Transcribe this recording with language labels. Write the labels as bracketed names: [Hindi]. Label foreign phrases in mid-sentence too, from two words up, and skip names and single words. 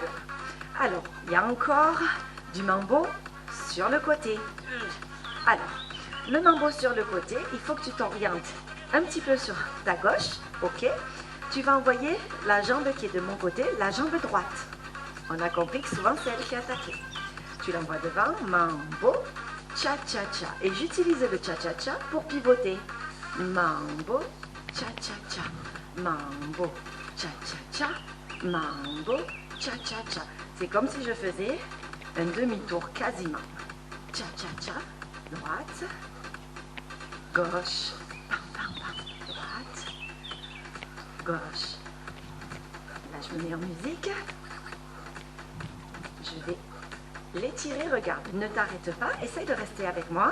[French] Alors, il y a encore du mambo sur le côté. Alors, le mambo sur le côté, il faut que tu t'orientes un petit peu sur ta gauche, ok? Tu vas envoyer la jambe qui est de mon côté, la jambe droite. On a compris que souvent c'est elle qui est attaquée. Tu l'envoies devant, mambo, cha-cha-cha. Et j'utilise le cha-cha-cha pour pivoter. Mambo, cha-cha-cha. Mambo, cha-cha-cha. Mambo, cha-cha-cha. C'est comme si je faisais un demi-tour quasiment. Cha-cha-cha, droite, gauche, pam, pam, pam, droite, gauche. Là, je me mets en musique. Je vais l'étirer, regarde, ne t'arrête pas, essaye de rester avec moi.